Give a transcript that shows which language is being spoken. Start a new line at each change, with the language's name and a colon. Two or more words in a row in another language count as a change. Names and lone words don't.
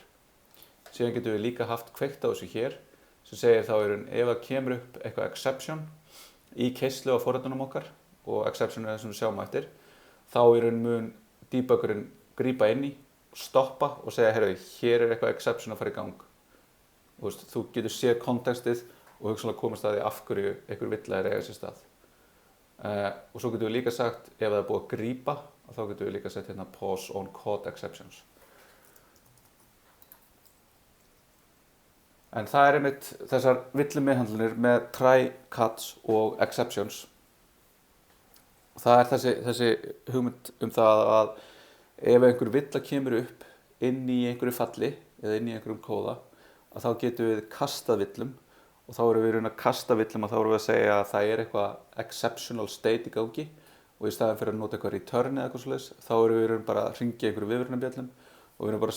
Icelandic: Síðan getum við líka haft kveikt á þessu hér sem segir þá ef það kemur upp eitthvað exception í keyslu á forritunum okkar og exception er það sem við sjáum eftir þá mun debuggerinn grípa inn í, stoppa og segja heyrðu, hér er eitthvað exception að fara í gang. Þú getur séð kontekstið og hugsanlega komast að því af hverju einhver villa er eiga sér stað. Og svo getum við líka sagt ef það er búið að grípa þá getum við líka sett hérna
English: pause on code exceptions.
Icelandic: En það er einmitt þessar villumeðhandlanir með
English: try, catch
Icelandic: og exceptions. Það er þessi hugmynd það að ef einhver villa kemur upp inn í einhverju falli eða inn í einhverjum kóða að þá getum við kastað villum og þá erum við að kasta villum og þá erum við að segja að það er eitthvað
English: exceptional state
Icelandic: í gangi og í staðinn fyrir að nota eitthvað return eða eitthvað svoleiðis þá erum við bara að hringja einhverju viðvörunarbjöllum og við erum bara að